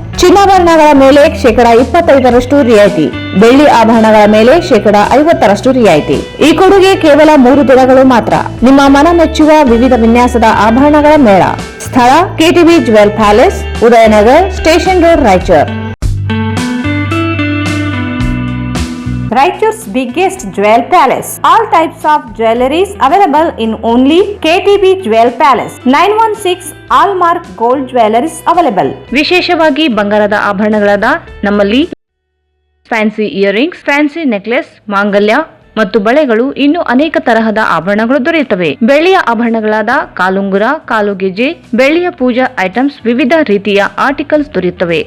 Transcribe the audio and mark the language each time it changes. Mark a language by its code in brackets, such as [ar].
[kn] ಚಿನ್ನಾಭರಣಗಳ ಮೇಲೆ 25% ರಿಯಾಯಿತಿ, ಬೆಳ್ಳಿ ಆಭರಣಗಳ ಮೇಲೆ 50% ರಿಯಾಯಿತಿ. ಈ ಕೊಡುಗೆ ಕೇವಲ 3 ದಿನಗಳು ಮಾತ್ರ. ನಿಮ್ಮ ಮನ ಮೆಚ್ಚುವ ವಿವಿಧ ವಿನ್ಯಾಸದ ಆಭರಣಗಳ ಮೇಳ. ಸ್ಥಳ KTB jewel palace, Udayanagar, station road, Raichur. [en] Raichur's biggest jewel palace. All types of jewelries available in only KTB Jewel Palace. 916 Allmark Gold Jewelries available. [kn] ವಿಶೇಷವಾಗಿ ಬಂಗಾರದ ಆಭರಣಗಳಾದ ನಮ್ಮಲ್ಲಿ ಫ್ಯಾನ್ಸಿ ಇಯರಿಂಗ್ಸ್, ಫ್ಯಾನ್ಸಿ ನೆಕ್ಲೆಸ್, ಮಾಂಗಲ್ಯ ಮತ್ತು ಬಳೆಗಳು, ಇನ್ನು ಅನೇಕ ತರಹದ ಆಭರಣಗಳು ದೊರೆಯುತ್ತವೆ. ಬೆಳ್ಳಿಯ ಆಭರಣಗಳಾದ ಕಾಲುಂಗುರ, ಕಾಲುಗೆಜೆ, ಬೆಳ್ಳಿಯ ಪೂಜಾ ಐಟಮ್ಸ್, ವಿವಿಧ ರೀತಿಯ ಆರ್ಟಿಕಲ್ಸ್ ದೊರೆಯುತ್ತವೆ.